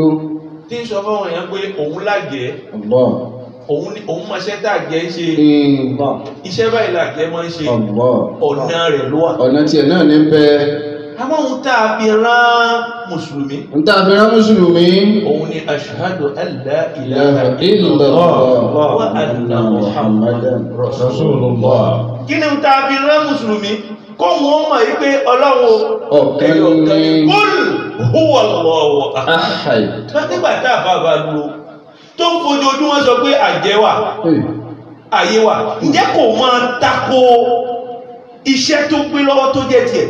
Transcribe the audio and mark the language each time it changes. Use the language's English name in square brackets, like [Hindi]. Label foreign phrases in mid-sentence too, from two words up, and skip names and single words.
[Yoruba] tí ń sọ fáwọn èèyàn pé òun lágẹ̀ẹ́ òun máa ṣẹ́ tàgẹ́ ṣe iṣẹ́ báyìí làgẹ́ máa ń ṣe ọ̀nà rẹ̀ ló wà. ọ̀nà tiẹ̀ náà ní bẹ. àmọ́ ohun tá a fi rán mùsùlùmí. ohun tá a fi rán mùsùlùmí. òun ni [Arabic] أشهد أن لا إله إلا الله وأن محمدا رسول الله. [Yoruba] kí ni ohun tá a fi rán mùsùlùmí kó wọn mọ̀ yí pé ọlọ́run ọ̀kan ní [Arabic] قل هو الله أحد. [Yoruba] nígbà tá a bá dúró tó ń fojoojúmọ́ sọ pé àjẹ́ wà ayé wà ǹjẹ́ kò máa tako iṣẹ́ tó gbé lọ́wọ́ tó jẹ́ tiẹ̀.